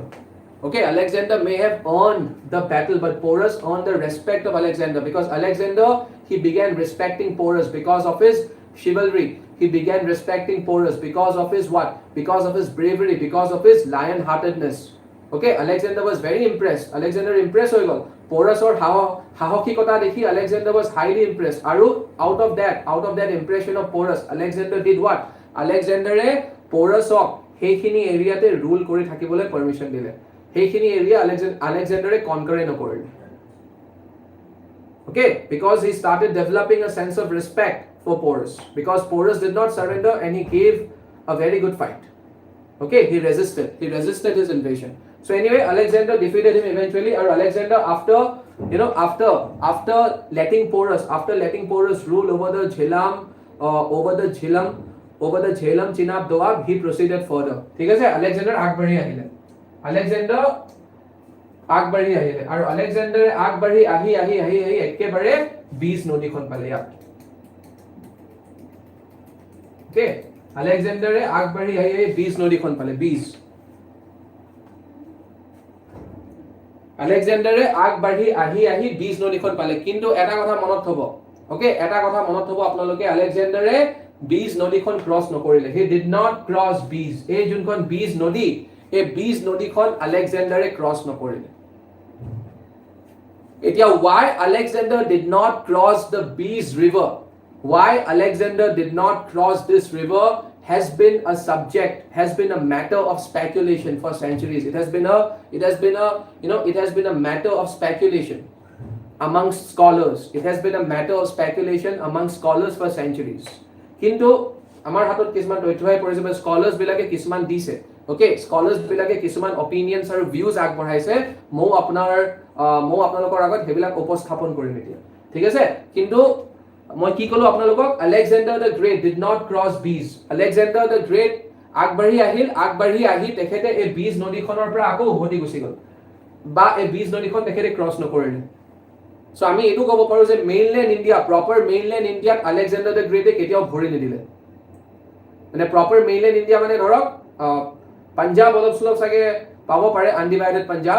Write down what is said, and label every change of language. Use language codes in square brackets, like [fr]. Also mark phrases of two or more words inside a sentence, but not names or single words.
[en] Okay, Alexander may have earned the battle, but Porus earned the respect of Alexander, because Alexander, he began respecting Porus because of his chivalry. He began respecting Porus because of his what? Because of his bravery, because of his lion-heartedness. Okay, Alexander was very impressed. [as] Alexander impressed হৈ গল. Porusৰ সাহসিকতা দেখি [en] Alexander was highly impressed. আৰু out of that impression of Porus, Alexander did what? [as] Alexanderে Porusক সেইখিনি এৰিয়াতে rule কৰি থাকিবলৈ permission দিলে. সেইখিনি এৰিয়া Alexanderে conquer নকৰিলে. [en] Okay, because he started developing a sense of respect for Porus, because Porus did not surrender and he gave a very good fight. Okay, he resisted his invasion. So anyway, Alexander defeated him eventually, or Alexander after letting Porus rule over the Jhelum Chenab Doab, he proceeded further. [as] ঠিক আছে, Alexander আগবাঢ়ি আহিলে, আৰু Alexander আগবাঢ়ি আহি একেবাৰে বিজ নদীখন পালে ইয়াত. Okay, Alexander আগবাঢ়ি আহি বিজ নদীখন পালে, বিজ. Alexander আগবাঢ়ি আহি বিজ নদীখন পালে, কিন্তু এটা কথা মনত থব. Okay, এটা কথা মনত থব আপোনালোকে, Alexander বিজ নদীখন ক্ৰছ নকৰিলে. [en] He did not cross বিজ. [as] এই যোনখন বিজ নদী, এই বিজ নদীখন Alexander ক্ৰছ নকৰিলে. [en] এতিয়া why Alexander did not cross the Bees river? Why Alexander did not cross this river has been a subject, has been a matter of speculation for centuries. It has been a matter of speculation amongst scholars. It has been a matter of speculation amongst scholars for centuries. [as] কিন্তু আমাৰ হাতত কিছুমান তথ্য হৈ পৰিছে, স্কলাৰ্ছ বিলাকে কিছুমান দিছে. Okay, scholars বিলাকে কিছুমান opinions আৰু views আগবঢ়াইছে, মই আপোনালোকৰ আগত সেইবিলাক উপস্থাপন কৰিম এতিয়া. ঠিক আছে, কিন্তু মই কি কলো আপোনালোকক, [en] Alexander the Great did not cross Bees. [as] Alexander the Great আগবাঢ়ি আহি তেখেতে এই বিজ নদীখনৰ পৰা আকৌ উভতি গুচি গল, বা এই বিজ নদীখন তেখেতে ক্ৰছ নকৰিলে. সো আমি এইটো ক'ব পাৰো যে মেইনল্যান্ড ইণ্ডিয়া, [en] proper mainland [as] ইণ্ডিয়াত Alexander the Great কেতিয়াও ভৰি নিদিলে. মানে [en] proper mainland [as] ইণ্ডিয়া মানে ধৰক পাঞ্জাব অলপ চলপ চাগে পাব পাৰে, আনডিভাইডেড পাঞ্জাব.